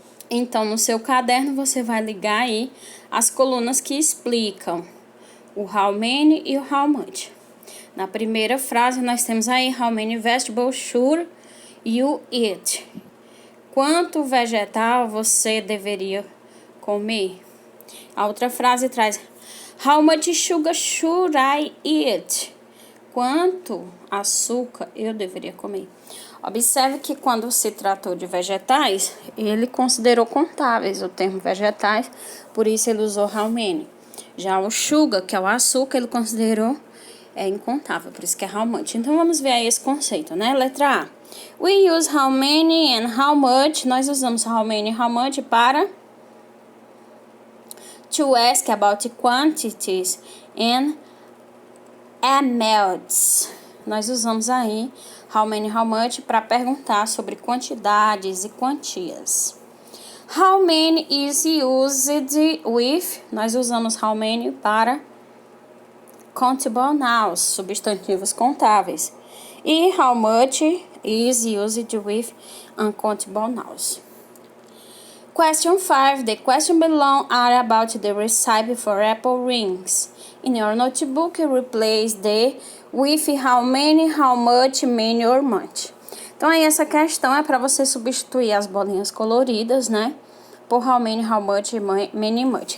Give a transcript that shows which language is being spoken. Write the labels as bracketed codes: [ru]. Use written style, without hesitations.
[pt] Então, no seu caderno, você vai ligar aí as colunas que explicam o how many e o how much. Na primeira frase, nós temos aí [en] how many vegetables should you eat? [pt] Quanto vegetal você deveria comer? A outra frase traz [en] how much sugar should I eat? [pt] Quanto açúcar eu deveria comer? Observe que quando se tratou de vegetais, ele considerou contáveis o termo vegetais, por isso ele usou how many. Já o sugar, que é o açúcar, ele considerou incontável, por isso que é how much. Então, vamos ver aí esse conceito, né? Letra A. [en] We use how many and how much. [pt] Nós usamos how many e how much para [en] to ask about quantities and amounts, [pt] nós usamos aí how many, how much para perguntar sobre quantidades e quantias. [en] How many is used with, [pt] nós usamos how many para [en] countable nouns, [pt] substantivos contáveis. [en] E how much is used with uncountable nouns. Question 5. The question below are about the recipe for apple rings. In your notebook, replace the with how many, how much, many or much. [pt] Então, aí essa questão é para você substituir as bolinhas coloridas, né? Por how many, how much, many, much.